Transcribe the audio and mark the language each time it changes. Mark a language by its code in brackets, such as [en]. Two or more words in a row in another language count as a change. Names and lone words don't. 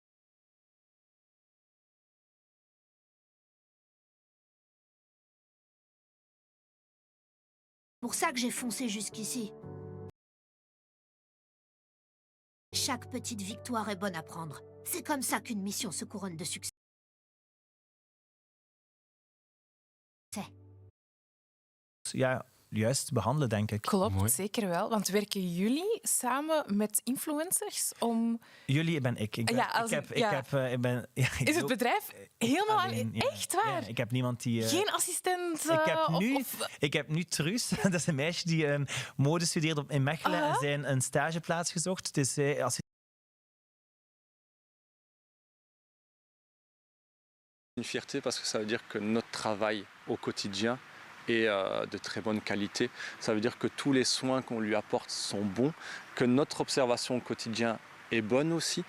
[fr] C'est pour ça que j'ai foncé jusqu'ici. Chaque petite victoire est bonne à prendre. C'est comme ça qu'une mission se couronne de succès. [nl] Ja, juist behandelen, denk ik. Klopt, Mooi. zeker wel. Want werken jullie samen met influencers om... Jullie ben ik. Ik ben, Is het bedrijf helemaal alleen? Ja. Echt waar? Ja, ik heb niemand die... Geen assistent? Ik heb nu Truus, dat is een meisje die mode studeert in Mechelen en zij een stageplaats gezocht. Dus als [fr] Une fierté parce que ça veut dire que notre travail au quotidien est de très bonne qualité. Ça veut dire que tous les soins qu'on lui apporte sont bons, que notre observation au quotidien est bonne aussi.